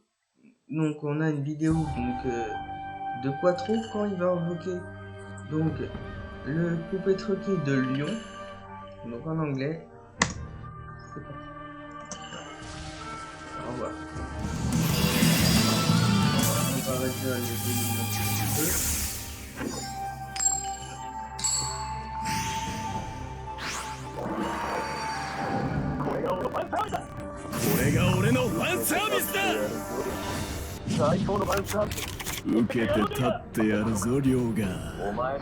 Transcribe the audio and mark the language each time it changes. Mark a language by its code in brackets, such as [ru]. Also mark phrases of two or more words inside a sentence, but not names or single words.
[fr] Donc, on a une vidéo donc de Quattro quand il va invoquer donc le poupée truqué de Lyon. Donc en anglais. C'est parti. Au revoir. On va arrêter les vidéos un petit peu. [ja] これが俺のファンサービスだ。最高のファンサービス。受けて立ってやるぞリョウが。